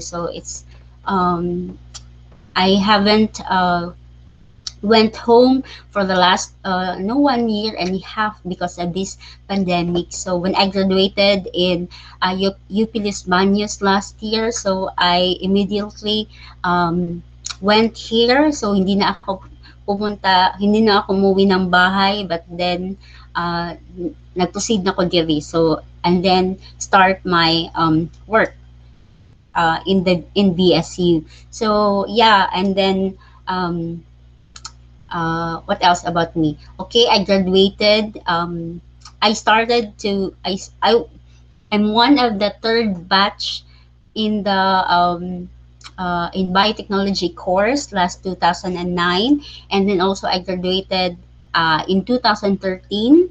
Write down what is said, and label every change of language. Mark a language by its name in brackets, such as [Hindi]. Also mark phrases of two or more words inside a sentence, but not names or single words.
[English] So it's I haven't went home for the last no 1 year and a half because of this pandemic. So when I graduated in UP Los Baños last year, so I immediately went here. [Filipino] So hindi na ako umuwi ng bahay, [English] but then [Filipino] nag-proceed na ako diri. [English] So and then start my work in BSU. So yeah, and then what else about me? Okay, I graduated. I started to I am one of the third batch in the in biotechnology course last 2009, and then also I graduated in 2013.